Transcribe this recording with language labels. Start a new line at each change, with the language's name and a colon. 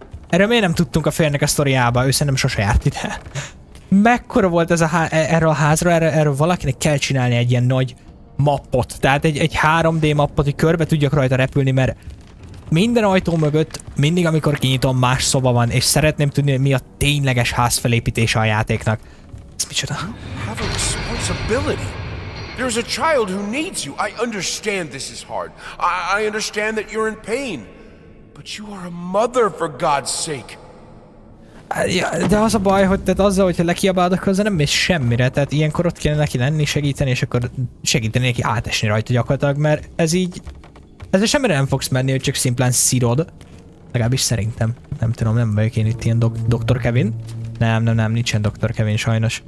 Hungarian: Erről miért nem tudtunk a férnek a sztoriába? Ő szerintem sose járt ide. Mekkora volt ez erről a házról? Erről valakinek kell csinálni egy ilyen nagy mappot. Tehát egy 3D mappot, hogy körbe tudjak rajta repülni, mert minden ajtó mögött, mindig amikor kinyitom, más szoba van, és szeretném tudni, hogy mi a tényleges házfelépítése a játéknak. Ez micsoda?
English: Have a responsibility. There's a child who needs you. I understand this is hard. I understand that you're in pain. But you are a mother, for God's sake.
Hungarian: De az a baj, hogy tehát azzal, hogyha lekiabálok hozzá, nem mész semmire, tehát ilyenkor ott kéne neki lenni, segíteni, és akkor segíteni neki átesni rajta gyakorlatilag, mert ez így... Ezzel semmire nem fogsz menni, hogy csak szimplán szírod. Legalábbis szerintem. Nem tudom, nem vagyok én itt ilyen Dr. Kevin. Nem, nincsen Dr. Kevin sajnos.